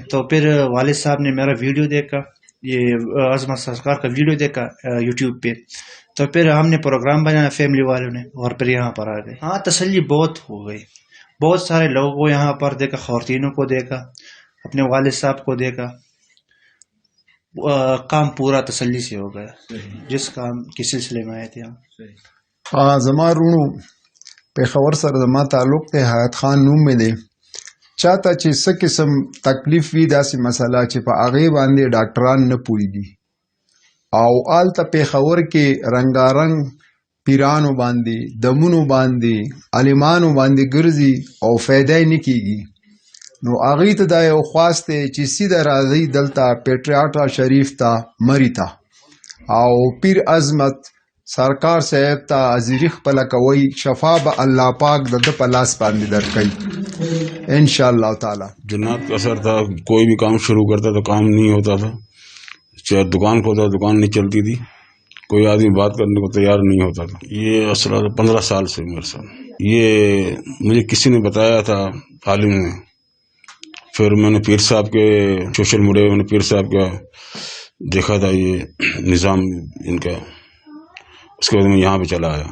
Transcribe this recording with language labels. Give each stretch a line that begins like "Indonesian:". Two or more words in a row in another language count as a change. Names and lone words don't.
Urdu: تو پھر والد صاحب نے میرا ویڈیو دیکھا یہ عظمت سرکار کا ویڈیو دیکھا یوٹیوب پہ تو پھر ہم نے پروگرام بنایا فیملی والوں نے اور پھر یہاں پر آ گئے. ہاں تسلی بہت ہو گئی بہت سارے لوگوں کو یہاں پر دیکھا خواتینوں کو دیکھا اپنے والد صاحب کو دیکھا کام پورا تسلی سے ہو گیا جس کام کے سلسلے میں آئے تھے ہم.
Pashto: ہاں زما رونو پیښور سره زما تعلق ته حیات خان نوم مې دی چاته چې څه قسم تکلیف وي داسې مسله چې په هغې باندې ډاکټران نه پوهېږي او هلته پیښور کې رنګارنګ پیرانو باندې دمونو باندې عالمانو باندې ګرځي او فایده یې نه کېږي نو هغوی ته دا یو خواست دی چې سیده راځئ دلته پیټریاټا شریف ته مري ته او پیر عظمت سرکار صاحب ته حاضري خپله کوئ شفا به الله پاک د ده په لاس باندې درکوي
Arabic: انشاءاللہ تعالی.
Urdu: جنات کا اثر تھا کوئی بھی کام شروع کرتا تو کام نہیں ہوتا تھا چاہے دکان کھولتا دکان نہیں چلتی تھی کوئی آدمی بات کرنے کو تیار نہیں ہوتا تھا. یہ اصل 15 سال سے میرے ساتھ یہ مجھے کسی نے بتایا تھا عالم نے پھر میں نے پیر صاحب کے
English: social media
Urdu: میں نے پیر صاحب کا دیکھا تھا یہ نظام ان کا اس کے بعد میں یہاں پہ چلا آیا.